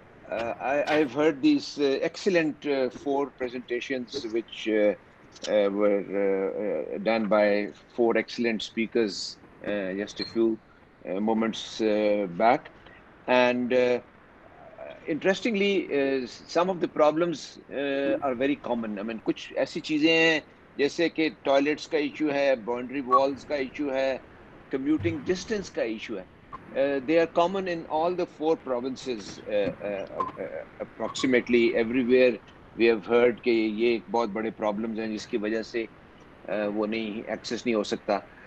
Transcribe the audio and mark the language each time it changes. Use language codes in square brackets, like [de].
[en] I've heard these excellent four presentations which were done by four excellent speakers just a few moments back. And interestingly, some of the problems are very common. I mean, [hi] कुछ ऐसी चीजें हैं जैसे कि toilets का issue है, boundary walls का issue है, commuting distance का इशू है. [en] They are common in all the four provinces. Approximately everywhere we have heard [hi] कि ये एक बहुत बड़े problems हैं जिसकी वजह से वो नहीं access नहीं हो सकता.